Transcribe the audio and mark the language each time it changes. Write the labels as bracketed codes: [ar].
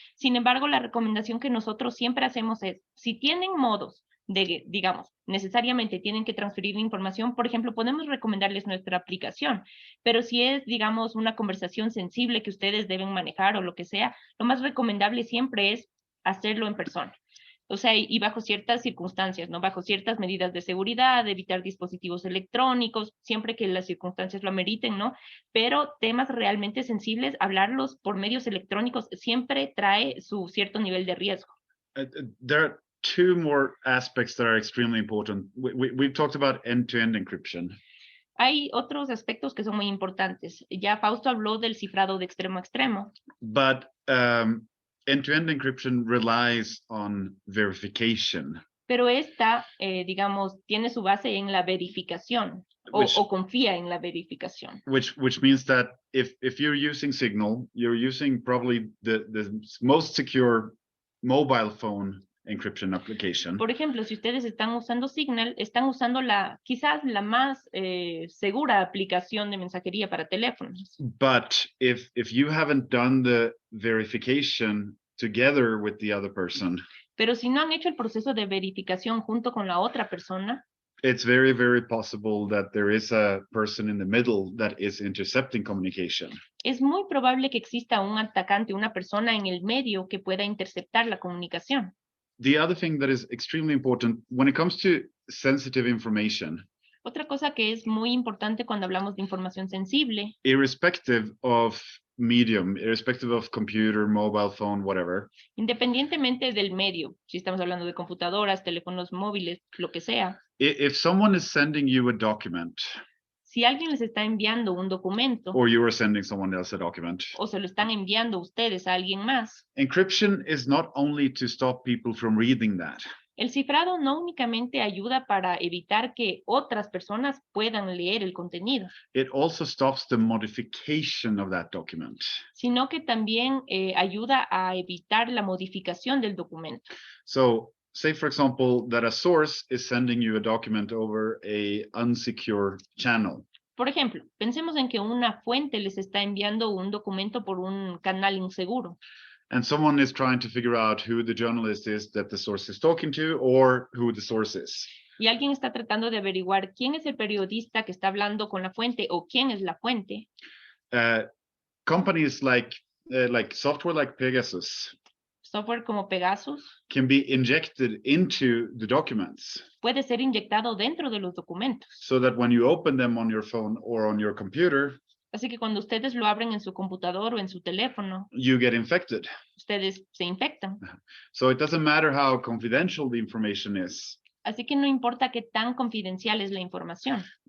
[es] Sin embargo, la recomendación que nosotros siempre hacemos es, si tienen modos de, digamos, necesariamente tienen que transferir información, por ejemplo, podemos recomendarles nuestra aplicación, pero si es, digamos, una conversación sensible que ustedes deben manejar o lo que sea, lo más recomendable siempre es hacerlo en persona. O sea, y bajo ciertas circunstancias, ¿no? Bajo ciertas medidas de seguridad, de evitar dispositivos electrónicos, siempre que las circunstancias lo ameriten, ¿no? Pero temas realmente sensibles, hablarlos por medios electrónicos siempre trae su cierto nivel de riesgo. [en] There are two more aspects that are extremely important. We've talked about end-to-end encryption. [es] Hay otros aspectos que son muy importantes. Ya Fausto habló del cifrado de extremo a extremo. [en] But end-to-end encryption relies on verification. [es] Pero esta, digamos, tiene su base en la verificación o confía en la verificación. [en] Which means that if you're using Signal, you're using probably the most secure mobile phone encryption application. [es] Por ejemplo, si ustedes están usando Signal, están usando quizás la más segura aplicación de mensajería para teléfonos. [en] But if you haven't done the verification together with the other person, [es] pero si no han hecho el proceso de verificación junto con la otra persona, [en] it's very, very possible that there is a person in the middle that is intercepting communication. [es] Es muy probable que exista un atacante, una persona en el medio que pueda interceptar la comunicación. [en] The other thing that is extremely important when it comes to sensitive information, [es] otra cosa que es muy importante cuando hablamos de información sensible, [en] irrespective of medium, irrespective of computer, mobile phone, whatever, [es] independientemente del medio, si estamos hablando de computadoras, teléfonos móviles, lo que sea, [en] if someone is sending you a document, [es] si alguien les está enviando un documento, [en] or you are sending someone else a document, [es] o se lo están enviando ustedes a alguien más, [en] encryption is not only to stop people from reading that. [es] El cifrado no únicamente ayuda para evitar que otras personas puedan leer el contenido, [en] It also stops the modification of that document. [es] Sino que también ayuda a evitar la modificación del documento. [en] So, say for example that a source is sending you a document over a unsecure channel. [es] Por ejemplo, pensemos en que una fuente les está enviando un documento por un canal inseguro. [en] And someone is trying to figure out who the journalist is that the source is talking to or who the source is. [es] Y alguien está tratando de averiguar quién es el periodista que está hablando con la fuente o quién es la fuente. [en] Companies like software like Pegasus, [es] software como Pegasus, [en] can be injected into the documents. [es] Puede ser inyectado dentro de los documentos. [en] So that when you open them on your phone or on your computer, [es] así que cuando ustedes lo abren en su computador o en su teléfono, [en] you get infected. [es] Ustedes se infectan. [en] So it doesn't matter how confidential the information is. [es] Así que no importa qué tan confidencial es la información.